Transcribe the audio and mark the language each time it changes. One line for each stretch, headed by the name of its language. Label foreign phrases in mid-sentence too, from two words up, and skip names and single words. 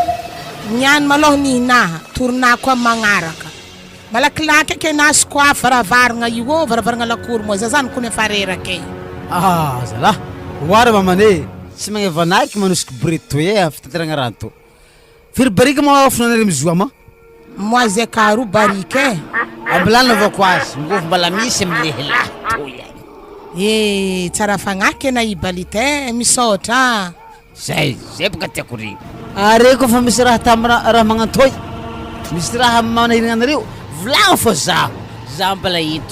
Malagasy: Niany maloha nihinaha toronako amin'ny magnaraka. Malakilaky ake nasy koa varavaragna io varavaragna lakory moa za zany kone efa reraka e. Zala Oara mamane, tsy magnavanaky manosika breto e fitateragna rano to. Firy barika ma finanare mizoa ma? Moi zay karo barika e. Ambilana avao ko azy, mgovy mbala misy amile lahy to ya. Tsara fagnaky na i balita e, misaotra. Zay boka tiako ry. Are ko fa misy raha raha magnantoy. Misy raha manahirana anareo, volagno fô zaho mbala ito.